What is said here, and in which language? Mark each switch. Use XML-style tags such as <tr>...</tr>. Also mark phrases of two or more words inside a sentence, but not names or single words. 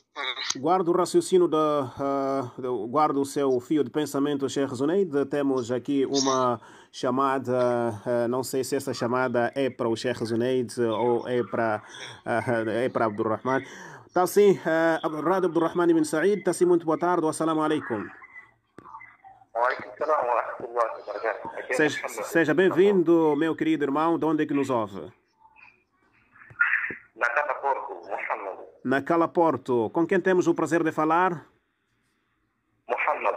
<pt>Guarda o raciocínio, guarda o seu fio de pensamento, Sheikh Zunaid. Temos aqui uma chamada, não sei se essa chamada é para o Sheikh Zunaid ou é para Abdurrahman. Está sim, Rádio Abdurrahman ibn Said, está sim, muito boa tarde,</pt> <ar>السلام عليكم.</ar> <pt>Seja bem-vindo, meu querido irmão, de onde é que nos ouve? Na Cala Porto, Muhammad. Na Cala Porto. Com quem temos o prazer de falar? Muhammad.</pt>